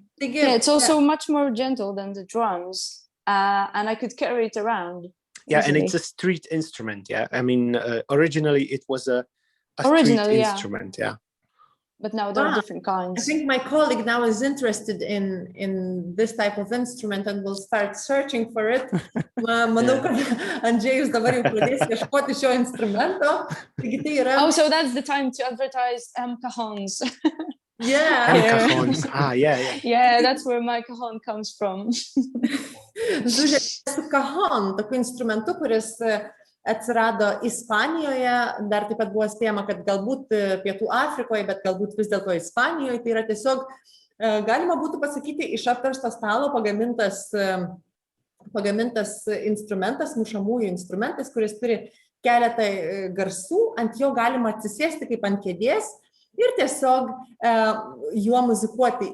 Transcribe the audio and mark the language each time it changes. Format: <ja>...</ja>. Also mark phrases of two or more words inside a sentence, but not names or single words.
<en>Yeah, it's also much more gentle than the drums, and I could carry it around. Yeah, and easily. it's a street instrument. Yeah, I mean, originally it was a street Originally, yeah. instrument. Yeah. But now there are Wow. different kinds. I think my colleague now is interested in this type of instrument and will start searching for it.</en> <lt>Manau, kad Andžėjus dabar jau pradės ieškoti šio instrumento. Taigi tai yra...</lt> <en>Oh, so that's the time to advertise cajons. Yeah. Cajons. Ah, yeah, yeah. Yeah, that's where my cajon comes from.</en> <lt>Zuzė su cajon, tokiu instrumentu, kuris atsirado Ispanijoje, dar taip pat buvo spėjama, kad galbūt Pietų Afrikoje, bet galbūt vis dėlto Ispanijoje. Tai yra tiesiog, galima būtų pasakyti, iš apversto stalo pagamintas instrumentas, mušamųjų instrumentas, kuris turi keletą garsų, ant jo galima atsisėsti kaip ant kėdės ir tiesiog juo muzikuoti.</lt>